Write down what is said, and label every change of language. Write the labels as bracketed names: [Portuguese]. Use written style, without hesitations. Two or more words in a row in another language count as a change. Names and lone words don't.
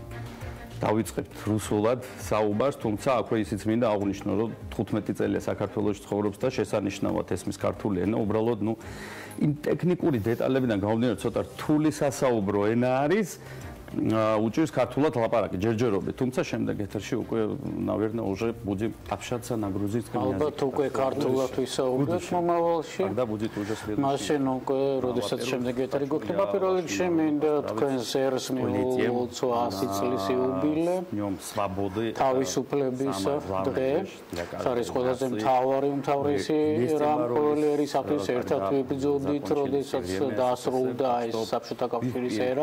[Georgian] ჩვენ დავიწყებთ რუსულად საუბარს, თუმცა აქვე ისიც მინდა აღვნიშნო, რომ 15 წელია საქართველოში ცხოვრობს და შესანიშნავად ესმის ქართული ენა, უბრალოდ იმ ტექნიკური დეტალებიდან გამომდინარე ცოტა რთული სასაუბრო ენა არის. [Russian] Учусь [Georgian] ქართულად ლაპარაკი ჯერჯერობით, თუმცა შემდეგ ეთერში უკვე [Russian] наверное уже будем общаться на грузинском языке. [Georgian] ალბათ უკვე ქართულად ვისაუბროთ მომავალში. [Russian] Тогда будет уже следующий. [Georgian] მაშინ უკვე როდესაც შემდეგ ეთერი გვექნება პირველ რიგში მინდა თქვენს ერს მიულოცო 100 წლის იუბილე. [Russian] Днём свободы. [Georgian] თავისუფლებისა დღე. არის ყველაზე მთავარი უმთავრესი რამ ყოველი ერისათვის ერთად ვიბრძოდით, როდესაც დაასრულდა ეს საბჭოთა კავშირის ერა.